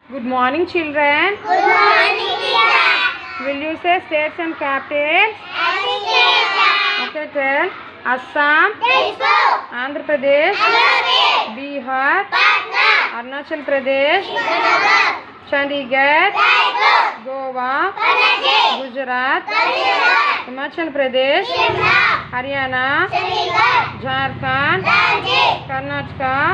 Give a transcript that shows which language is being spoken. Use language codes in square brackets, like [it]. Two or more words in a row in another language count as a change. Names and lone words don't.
[en] Good morning, children. Good morning, teacher. Will you say states and capitals? Okay, tell. Assam, Andhra Pradesh, Bihar, Arunachal Pradesh, Chandigarh, Goa, Gujarat, Himachal Pradesh, Haryana, Jharkhand, Karnataka,